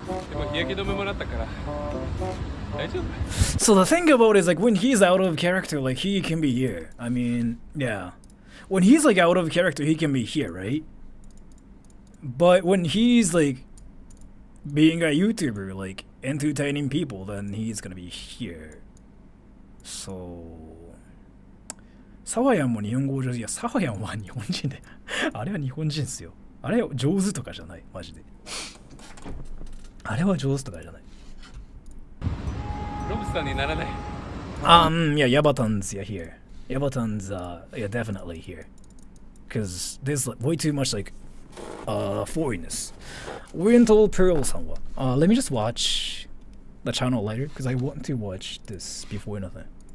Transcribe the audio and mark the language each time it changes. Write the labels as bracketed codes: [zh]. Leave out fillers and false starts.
[ja] でも日焼け止めもらったから大丈夫。 [en] So the thing about it is like when he's out of character, like he can be here. I mean, yeah. When he's like out of character, he can be here, right? But when he's like being a YouTuber, like entertaining people, then he's gonna be here. [ja] So サワヤンも日本語上手。いや、サワヤンは日本人で。あれは日本人っすよ。あれは上手とかじゃない、マジで。あれは上手とかじゃない。ロブスターにならない。 [en] Yeah, Yabatan's here. Yabatan's definitely here. Because there's like way too much like foreignness. Oriental Pearl somewhat. Let me just watch the channel later because I want to watch this before nothing.